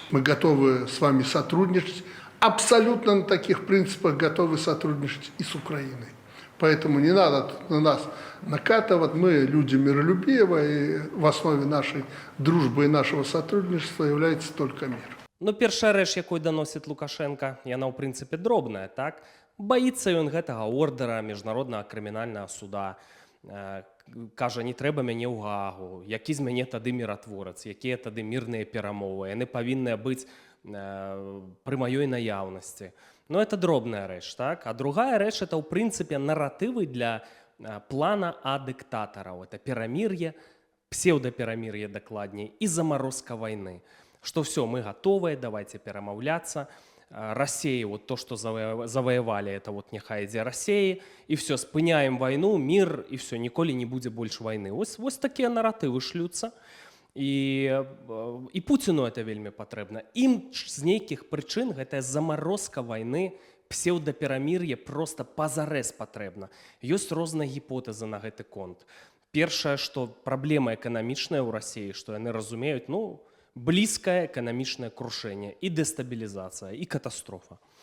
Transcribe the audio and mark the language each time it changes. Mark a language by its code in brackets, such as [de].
[ru] Мы готовы с вами сотрудничать. Абсолютно на таких принципах готовы сотрудничать и с Украиной. Поэтому не надо на нас накатывать. Мы люди миролюбивые, и в основе нашей дружбы и нашего сотрудничества является только мир. [be] Ну, першая рэч, якой даносіць Лукашенко, яна ў прынцыпе дробная, так? Баіцца ён гэтага ордара міжнароднага крымінальнага суда. Кажа, не трэба мяне ў Гаагу. Які з мяне тады міратворац, якія тады мірныя перамовы. Яны павінны быць пры маёй наяўнасці. Ну, это дробная рэч, так? А другая рэч, это, ў прынцыпе, наратывы для плана А дыктатараў. Это перамір'е, псеўдаперамір'е дакладней, і замарозка вайны. Што все, мы готовыя, давайте перамаўляцца. [ru] России, то, что завоевали, [be] это няхай ідзе России, и все, спыняем войну, мир, и все, ніколі не будзе больш войны. Вось такія наратывы шлюцца. І Пуціну это вельмі патрэбна. Ім з нейкіх прычын гэтая замарозка вайны, псеўдаперамір'е проста пазарэз патрэбна. Ёсць розныя гіпотэзы на гэты конт. Першае, што праблема эканамічная ў Расіі, што яны разумеюць, блізкае эканамічнае крушэнне і дэстабілізацыя, і катастрофа.